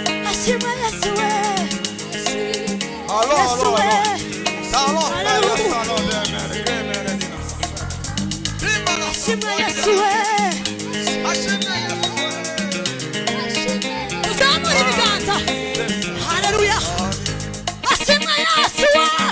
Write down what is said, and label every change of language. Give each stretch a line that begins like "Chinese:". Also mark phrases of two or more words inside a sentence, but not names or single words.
Kinyarwanda: Ashimwe Yesu we.
French: Allons, Yesu allons, we. allons. Allons, Hallelujah. frère, allons, allons, allons.
Kinyarwanda: Ashimwe Yesu we. Ashimwe Yesu we. Tuzamure ibiganza. Hallelujah. Ashimwe Yesu we.